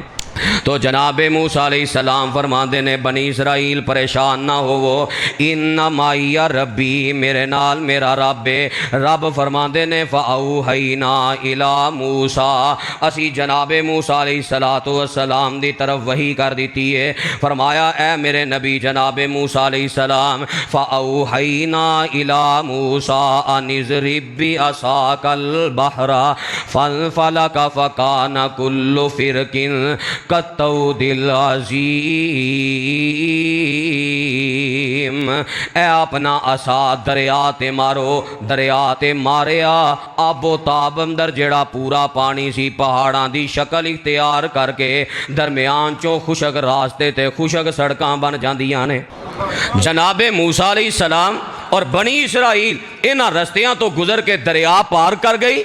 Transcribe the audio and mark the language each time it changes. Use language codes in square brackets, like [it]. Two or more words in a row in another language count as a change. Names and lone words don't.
[pa] تو جنابِ موسیٰ علیہ السلام فرماتے نے، بنی اسرائیل پریشان نہ ہووو, [ar] إن معي ربي, [pa] میرے نال میرا رب ہے. رب فرماتے نے [ar] فأوحينا إلى موسى, [pa] اسی جنابِ موسیٰ علیہ الصلوٰۃ والسلام دی طرف وحی کر دی ہے. فرمایا، اے میرے نبی جنابِ موسیٰ علیہ السلام, [ar] فأوحينا إلى موسى أن اضرب بعصاك البحر فانفلق فكان كل فرق كالطود العظيم. [pa] اے اپنا عصا دریا تے مارو، دریا تے ماریا، آب و تاب اندر جیڑا پورا پانی سی پہاڑاں دی شکل اختیار کرکے درمیان چوں خشک راستے تے خشک سڑکاں بن جاندیاں نے. جنابِ موسیٰ علیہ السلام اور بنی اسرائیل انہاں رستیاں تو گزر کے دریا پار کر گئی.